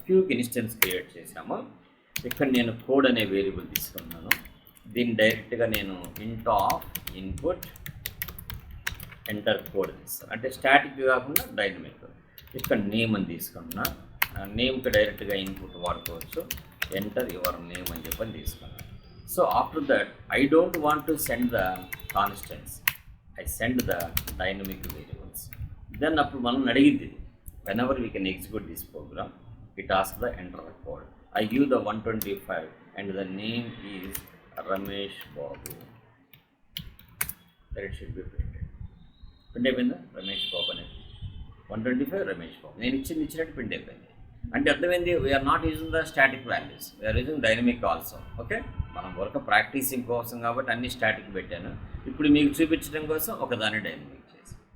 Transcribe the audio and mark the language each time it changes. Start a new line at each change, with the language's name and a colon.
Telugu: క్యూకి instance create చేసాము, ఇక్కడ నేను కోడ్ అనే వేరియబుల్ తీసుకున్నాను, దీన్ని డైరెక్ట్గా నేను ఇంట్ ఆఫ్ ఇన్పుట్ ఎంటర్ కోడ్ తీస్తాను, అంటే స్టాటిక్ కాకుండా డైనమిక్. ఇక్కడ నేమ్ అని తీసుకున్నా, నేమ్కి డైరెక్ట్గా ఇన్పుట్ వాడుకోవచ్చు, ఎంటర్ యువర్ నేమ్ అని చెప్పని తీసుకున్నాను.
English: So after that I don't want to send the constants, I send the dynamic variables. Then
Telugu: అప్పుడు మనం అడిగింది
English: whenever we can execute this program, it asks the enter the code. I give the 125 and the name is Ramesh Babu. That it should be printed.
Telugu: Print అయిపోయిందా రమేష్ బాబు అనేది 125 రమేష్ బాబు, నేను ఇచ్చినట్టు print అయిపోయింది. అంటే అర్థమైంది,
English: We are not using the static values, we are using dynamic also.
Telugu: Okay, మనం work practising కోసం కాబట్టి అన్ని స్టాటిక్ పెట్టాను, ఇప్పుడు మీకు చూపించడం కోసం ఒకదాన్ని డైనమిక్ చేసి.